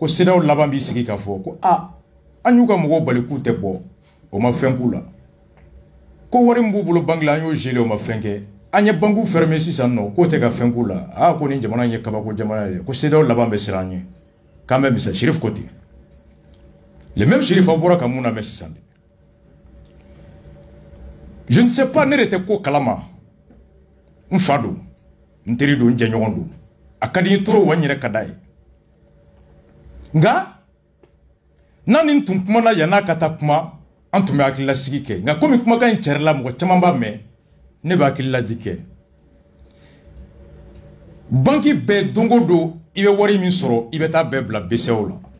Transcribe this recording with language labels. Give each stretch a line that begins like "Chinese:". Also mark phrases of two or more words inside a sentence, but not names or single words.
Bambara: CEDEAO laban b'i sigi k'a fɔ ko an y'u ka mɔgɔw bali k'u tɛ bɔ o ma fɛn k'u la ko wari min b'u bolo bangi la an y'o gelé o ma fɛn kɛ an ye bangiw fermé sisan nɔ k'o tɛ ka fɛn k'u la ko ni jamana in ye kabako jamana ye ko CEDEAO laban bɛ siran an ɲɛ k'an bɛ misa Sheriff ko ten
French: le même
Bambara: Sheriff aw bɔra ka mun lamɛn sisan de
French: je ne sais pas
Bambara: ne de tɛ ko kalama n fa don n teri don n jɛɲɔgɔn don a ka di n ye trop wa n yɛrɛ ka d'a ye nka n'a ni tun kumana yan'a ka taa kuma an tun bɛ hakililasigi kɛ nka komi kumakan in cɛrɛla mɔgɔ caman b'a mɛn ne bɛ hakililaji kɛ banki bɛɛ don o don i bɛ wari min sɔrɔ i bɛ taa bɛɛ bila BCEAO la